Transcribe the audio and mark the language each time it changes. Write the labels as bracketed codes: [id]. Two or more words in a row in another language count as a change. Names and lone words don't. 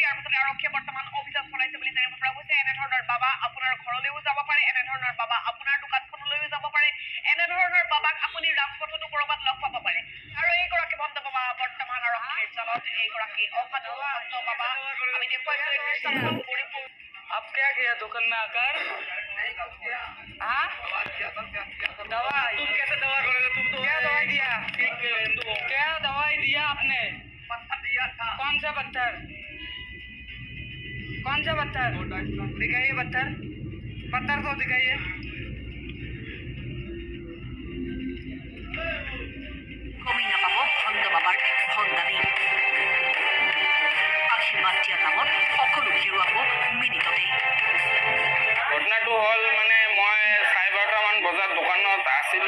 [as] ইয়াৰ পাছতে আৰক্ষীয়ে বৰ্তমান অভিযান চলাইছে বুলি জানিব পৰা গৈছে। এনেধৰণৰ বাবা আপোনাৰ ঘৰলৈও যাব পাৰে, এনেধৰণৰ বাবা আপোনাৰ দোকানখনলৈও যাব পাৰে, এনেধৰণৰ বাবাক আপুনি ৰাজপথতো কৰবাত লগ পাব পাৰে। আৰু এইগৰাকী ভণ্ড বাবা বৰ্তমান আৰক্ষীৰ জালত। এইগৰাকী অসাধু ভণ্ড বাবা আমি দেখুৱাইছো এই দৃশ্যাংশ। গৌৰীপুৰ [hi] अब क्या किया दुकान में आकर? हाँ? दवाई? तुम कैसे दवा करोगे? तुम तो क्या दवाई दिया? क्या दवाई दिया आपने? पत्थर दिया था। कौन सा पत्थर? कौन सा पत्थर? दिखाइए पत्थर। पत्थर को दिखाइए। [as] কমি নাপাব ভণ্ড বাবাৰ ভণ্ডামী। আশীৰ্বাদ দিয়াৰ নামত সকলো হেৰুৱাব মিনিটতেই। ঘটনাটো হ'ল মানে মই 11:30মান বজাত দোকানত আছিলোঁ।